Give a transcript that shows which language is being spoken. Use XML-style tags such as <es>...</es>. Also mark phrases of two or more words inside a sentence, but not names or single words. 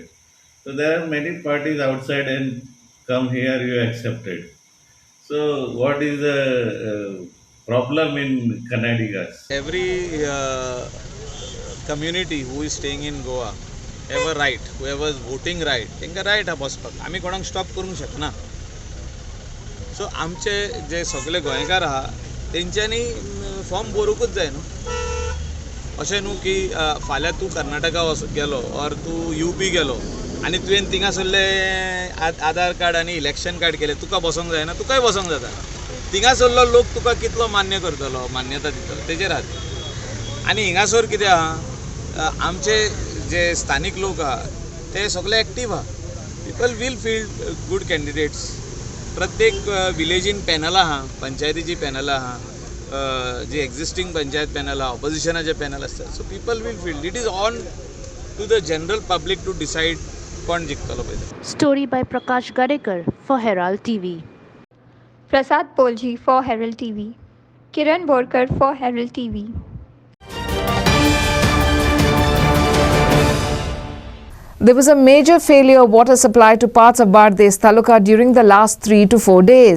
<en>So there are many parties outside and come here, you accepted. So what is the problem in Kannadigas? Every community who is staying in Goa have a right, whoever is voting right,</en> <kok>तांकां right हा बसपाक. आमी कोणाक स्टॉप करूंक शकना. सो आमचे जे सगळे गोंयकार आहा तेंच्यांनी फॉर्म भरूंकूच जाय न्हू. अशें न्हू की फाल्यां तूं कर्नाटका गेलो ऑर तूं UP गेलो आनी तुवें थिंगासरले आधार कार्ड आनी इलेक्शन कार्ड केलें तुका बसोंक जायना तुकाय बसोंक जाता. थिंगासरलो लोक तुका कितलो मान्य करतलो मान्यता दितलो तेजेर आहा. आनी हिंगासर कितें आहा आमचे जे स्थानीक लोक आहा ते सगळे एक्टीव आहा.</kok> <en>people will field good candidates.</en> <kok>प्रत्येक विलेजीन पॅनल आहा पंचायतीची पॅनल आहा जी एक्झिस्टिंग पंचायत पॅनल आहा ऑपोजिशनाचे पॅनल आसतात.</kok> <en>so people will field it is on to the general public to decide</en> <kok>कोण जिखतलो पळय.</kok> <en>Story by Prakash Gadekar for Herald TV. Prasad Polji for Herald TV. Kiran Borkar for Herald TV. There was a major failure of water supply to parts of Bardez Taluka during the last 3 to 4 days.</en>